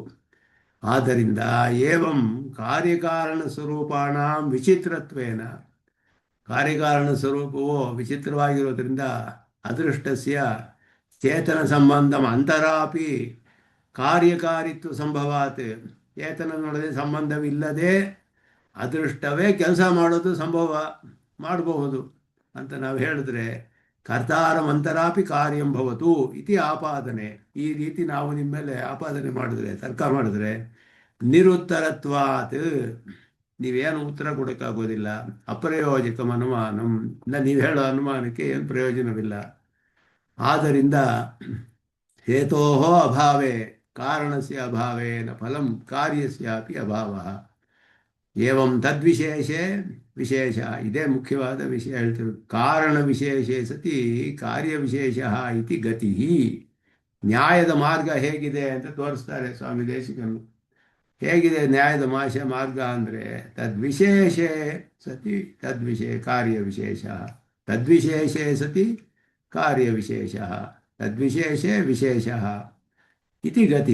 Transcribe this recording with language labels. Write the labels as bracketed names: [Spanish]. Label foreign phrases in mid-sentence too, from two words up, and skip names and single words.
[Kannada] ಆದ್ದರಿಂದ [Sanskrit] ಏವಂ ಕಾರ್ಯಕಾರಣ ಸ್ವರೂಪಾಣ ವಿಚಿತ್ರತ್ವೇನ, [Kannada] ಕಾರ್ಯಕಾರಣ ಸ್ವರೂಪವು ವಿಚಿತ್ರವಾಗಿರೋದ್ರಿಂದ [Sanskrit] ಅದೃಷ್ಟಸ್ಯ ಚೇತನ ಸಂಬಂಧ ಅಂತರಾಪಿ ಕಾರ್ಯಕಾರಿತ್ವ ಸಂಭವಾತ್, [Kannada] ಚೇತನದೊಳಗೆ ಸಂಬಂಧವಿಲ್ಲದೆ ಅದೃಷ್ಟವೇ ಕೆಲಸ ಮಾಡೋದು ಸಂಭವ ಮಾಡಬಹುದು ಅಂತ ನಾವು ಹೇಳಿದ್ರೆ [Sanskrit] ಕರ್ತಾರಮಂತರಾಪಿ ಕಾರ್ಯಂ ಭವತು ಇತಿ [Kannada] ಆಪಾದನೆ. ಈ ರೀತಿ ನಾವು ನಿಮ್ಮ ಮೇಲೆ ಆಪಾದನೆ ಮಾಡಿದ್ರೆ, ತರ್ಕ ಮಾಡಿದ್ರೆ ನಿರುತ್ತರತ್ವಾತ್, ನೀವೇನು ಉತ್ತರ ಕೊಡೋಕ್ಕಾಗೋದಿಲ್ಲ. [Sanskrit] ಅಪ್ರಯೋಜಕಂ ಅನುಮಾನಂ, [Kannada] ನೀವು ಹೇಳೋ ಅನುಮಾನಕ್ಕೆ ಏನು ಪ್ರಯೋಜನವಿಲ್ಲ. [Sanskrit] ಆದ್ದರಿಂದ ಹೇತೋ ಅಭಾವೇ ಕಾರಣಸ್ಯ ಅಭಾವೇನ ಫಲಂ ಕಾರ್ಯಸ್ಯಾಪಿ ಅಭಾವಃ. ಏವಂ ತದ್ವಿಶೇಷೆ ವಿಶೇಷ, [Kannada] ಇದೇ ಮುಖ್ಯವಾದ ವಿಷಯ ಹೇಳ್ತಿರೋದು. [Sanskrit] ಕಾರಣ ವಿಶೇಷೇ ಸತಿ ಕಾರ್ಯ ವಿಶೇಷ ಇತಿ ಗತಿ. [Kannada] ನ್ಯಾಯದ ಮಾರ್ಗ ಹೇಗಿದೆ ಅಂತ ತೋರಿಸ್ತಾರೆ ಸ್ವಾಮಿ ದೇಶಿಕರು. ಹೇಗಿದೆ ನ್ಯಾಯದ ಮಾರ್ಗ ಅಂದರೆ [Sanskrit] ತದ್ವಿಶೇಷೇ ಸತಿ ಕಾರ್ಯ ವಿಶೇಷ, ತದ್ವಿಶೇಷೇ ಸತಿ ಕಾರ್ಯ ವಿಶೇಷ, ತದ್ವಿಶೇಷೇ ವಿಶೇಷ ಇತಿ ಗತಿ.